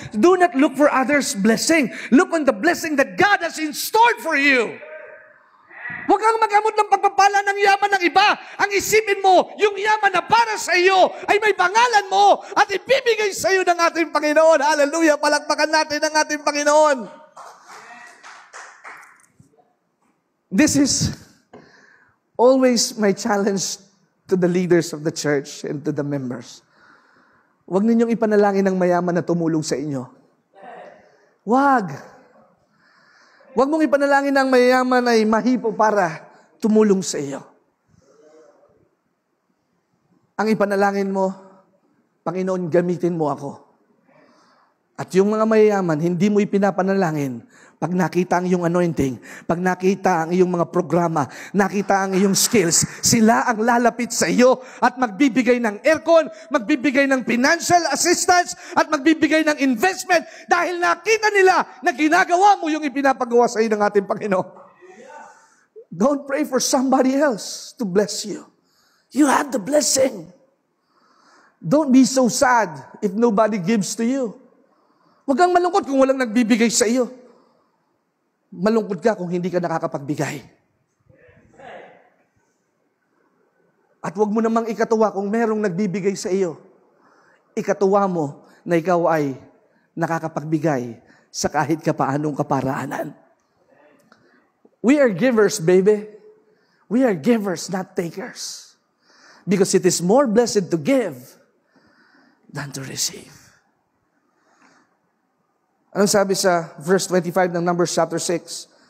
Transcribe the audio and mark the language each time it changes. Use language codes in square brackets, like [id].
[en] Do not look for others' blessing. Look on the blessing that God has in store for you. [tl] Huwag kang magamot ng pagpapala ng yaman ng iba. Ang isipin mo, yung yaman na para sa iyo ay may pangalan mo at ibibigay sa iyo ng ating Panginoon. Hallelujah! Palakpakan natin ang ating Panginoon. [en] This is always my challenge to the leaders of the church and to the members. [tl] Huwag ninyong ipanalangin ng mayaman na tumulong sa inyo. Huwag. Huwag mong ipanalangin ng mayaman ay mahipo para tumulong sa iyo. Ang ipanalangin mo, Panginoon, gamitin mo ako At yung mga mayayaman, hindi mo ipinapanalangin pag nakita ang iyong anointing, pag nakita ang iyong mga programa, nakita ang iyong skills, sila ang lalapit sa iyo at magbibigay ng aircon, magbibigay ng financial assistance, at magbibigay ng investment dahil nakita nila na ginagawa mo yung ipinapagawa sa iyo ng ating Panginoon. [en] Don't pray for somebody else to bless you. You have the blessing. Don't be so sad if nobody gives to you. [tl] Huwag kang malungkot kung walang nagbibigay sa iyo. Malungkot ka kung hindi ka nakakapagbigay. At huwag mo namang ikatuwa kung merong nagbibigay sa iyo. Ikatuwa mo na ikaw ay nakakapagbigay sa kahit kapaanong kaparaanan. [en] We are givers, baby. We are givers, not takers. Because it is more blessed to give than to receive. [tl] Anong sabi sa verse 25 ng Numbers chapter 6?